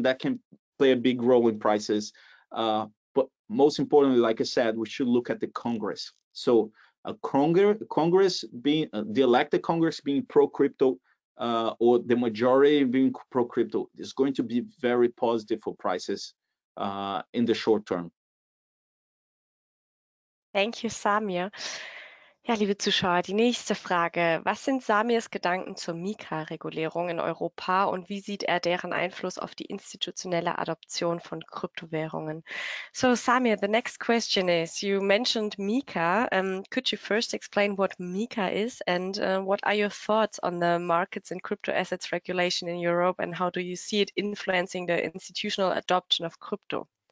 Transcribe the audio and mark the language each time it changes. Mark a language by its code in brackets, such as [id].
[en] That can play a big role in prices. But most importantly, like I said, we should look at the Congress. So Congress being the elected Congress being pro-crypto or the majority being pro-crypto is going to be very positive for prices in the short term. Thank you, Samir. [de] Ja, liebe Zuschauer, die nächste Frage. Was sind Samirs Gedanken zur Mika-Regulierung in Europa und wie sieht er deren Einfluss auf die institutionelle Adoption von Kryptowährungen? [en] So, Samir, the next question is, you mentioned Mika. Could you first explain what Mika is and what are your thoughts on the markets and crypto assets regulation in Europe and how do you see it influencing the institutional adoption of crypto?